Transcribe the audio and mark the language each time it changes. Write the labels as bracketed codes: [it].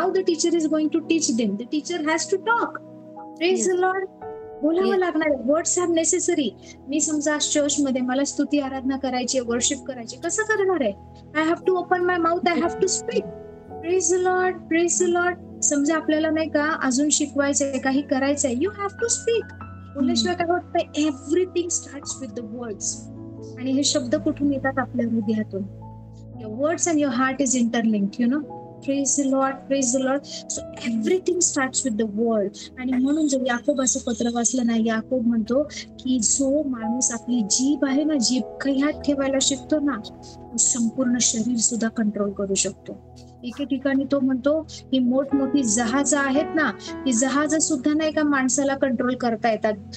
[en] How the teacher is going to teach them? The teacher has to talk. Praise the Lord. [mr] बोलावं लागणार आहे. [en] Words are necessary. [mr] मी समजा चर्चमध्ये मला स्तुती आराधना करायची, वर्शिप करायची, कसं करणार आहे? [en] I have to open my mouth, I have to speak. Praise the Lord, praise the Lord. [mr] समजा आपल्याला नाही का अजून शिकवायचंय, काही करायचंय, [en] You have to speak. [mr] बोलल्याशिवाय काय होत नाही. [en] Everything starts with the words. [mr] आणि हे शब्द कुठून येतात? आपल्या हृदयातून. [en] Your words and your heart is interlinked, you know. Praise the Lord, praise the Lord. So everything starts with the word. [mr] आणि म्हणून जर याकोबाचं पत्र वाचलं ना, याकोब म्हणतो की जो माणूस आपली जीभ आहे ना, जीभ ह्यात ठेवायला शिकतो ना, संपूर्ण शरीर सुद्धा कंट्रोल करू शकतो. एके ठिकाणी तो म्हणतो ही मोठमोठी जहाज आहेत ना, ही जहाज सुद्धा नाही का माणसाला कंट्रोल करता येतात.